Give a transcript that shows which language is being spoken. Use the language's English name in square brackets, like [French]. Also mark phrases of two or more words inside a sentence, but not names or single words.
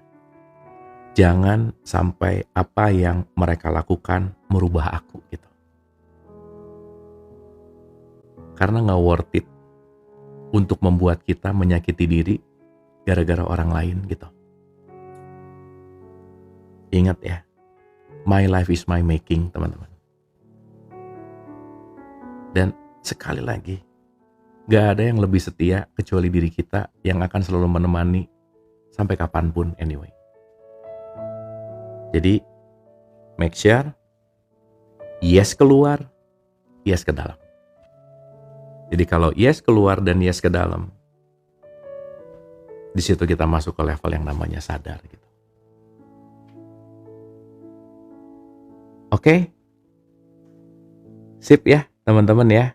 [Indonesian] Jangan sampai apa yang mereka lakukan merubah aku gitu. Karena gak [English] worth it [Indonesian] untuk membuat kita menyakiti diri gara-gara orang lain gitu. Ingat ya, [English] my life is my making, [Indonesian] teman-teman. Dan sekali lagi, gak ada yang lebih setia kecuali diri kita yang akan selalu menemani sampai kapanpun anyway. Jadi, [English] make sure yes [Indonesian] keluar, yes ke dalam. Jadi kalau yes keluar dan yes ke dalam, di situ kita masuk ke level yang namanya sadar gitu. Oke? Sip ya teman-teman ya.